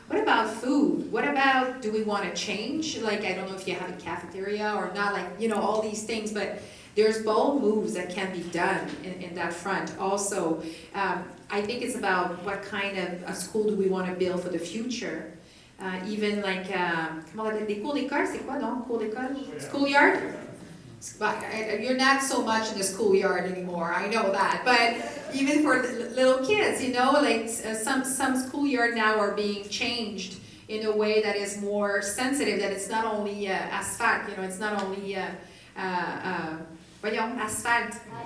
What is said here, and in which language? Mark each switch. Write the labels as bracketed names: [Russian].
[English] What about food? What about, do we want to change? Like, I don't know if you have a cafeteria or not, like, you know, all these things, but there's bold moves that can be done in that front. Also, I think it's about what kind of a school do we want to build for the future. Even like, [French] comment on appelle des cours d'école, c'est quoi, non? Cours d'école? [English] Schoolyard? You're not so much in the schoolyard anymore, I know that. But even for the little kids, you know, like some schoolyard now are being changed in a way that is more sensitive, that it's not only asphalt, you know, it's not only asphalt.